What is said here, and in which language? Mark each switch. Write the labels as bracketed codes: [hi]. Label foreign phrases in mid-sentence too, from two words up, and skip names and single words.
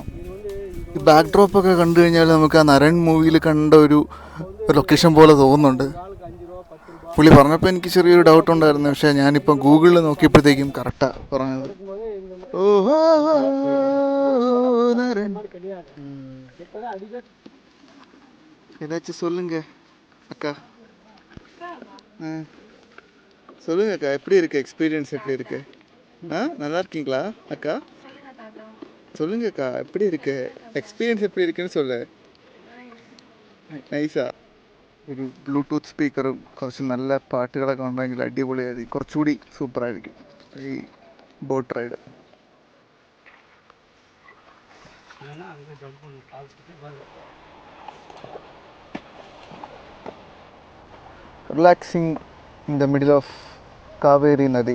[ml] ഈ ബാക്ക് ഡ്രോപ്പൊക്കെ കണ്ടു കഴിഞ്ഞാൽ നമുക്ക് ആ നരൻ മൂവിയിൽ കണ്ട ഒരു ലൊക്കേഷൻ പോലെ തോന്നുന്നുണ്ട്. പുള്ളി പറഞ്ഞപ്പോൾ എനിക്ക് ചെറിയൊരു ഡൗട്ട് ഉണ്ടായിരുന്നു, പക്ഷേ ഞാനിപ്പോൾ ഗൂഗിളിൽ നോക്കിയപ്പോഴത്തേക്കും കറക്റ്റാണ് പറഞ്ഞത്. ഓഹോ, [ta] ஏதாச்சும் சொல்லுங்க அக்கா. சொல்லுங்க அக்கா, எப்படி இருக்கு எக்ஸ்பீரியன்ஸ்? எப்படி இருக்கு? நல்லா இருக்கீங்களா அக்கா? சொல்லுங்க அக்கா, எப்படி இருக்கு எக்ஸ்பீரியன்ஸ்? எப்படி இருக்குன்னு சொல்லு. [ml] നൈസാ. ഒരു ബ്ലൂടൂത്ത് സ്പീക്കറും കുറച്ച് നല്ല പാട്ടുകളൊക്കെ ഉണ്ടെങ്കിൽ അടിപൊളിയായിരിക്കും, കുറച്ചുകൂടി സൂപ്പറായിരിക്കും ഈ [en] boat ride. relaxing in the middle of കാവേരി നദി.